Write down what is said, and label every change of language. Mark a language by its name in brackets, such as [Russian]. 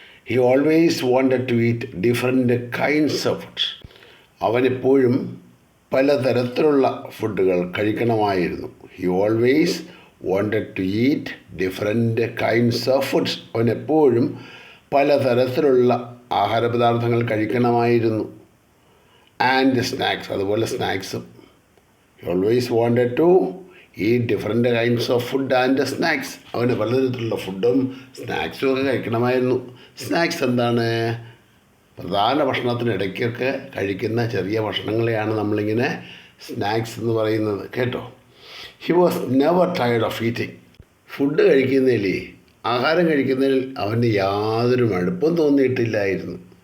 [English] He always wanted to eat different kinds of food. [Malayalam] അവനെപ്പോഴും പലതരത്തിലുള്ള ഫുഡുകൾ കഴിക്കണമായിരുന്നു. [English] He always wanted to eat different kinds of foods. [Malayalam] അവനെപ്പോഴും പലതരത്തിലുള്ള ആഹാരപദാർത്ഥങ്ങൾ കഴിക്കണമായിരുന്നു. [English] and snacks, [Malayalam] അതുപോലെ സ്നാക്സും. [English] He always wanted to eat different kinds of food and snacks. [Malayalam] അവന് പലതരത്തിലുള്ള ഫുഡും സ്നാക്സും ഒക്കെ കഴിക്കണമായിരുന്നു. സ്നാക്സ് എന്താണ്? പ്രധാന ഭക്ഷണത്തിനിടയ്ക്കൊക്കെ കഴിക്കുന്ന ചെറിയ ഭക്ഷണങ്ങളെയാണ് നമ്മളിങ്ങനെ സ്നാക്സ് എന്ന് പറയുന്നത്, കേട്ടോ. [English] He was never tired of eating. [Malayalam] Food കഴിക്കുന്നതിൽ, ആഹാരം കഴിക്കുന്നതിൽ അവന് യാതൊരു മടുപ്പും തോന്നിയിട്ടില്ലായിരുന്നു.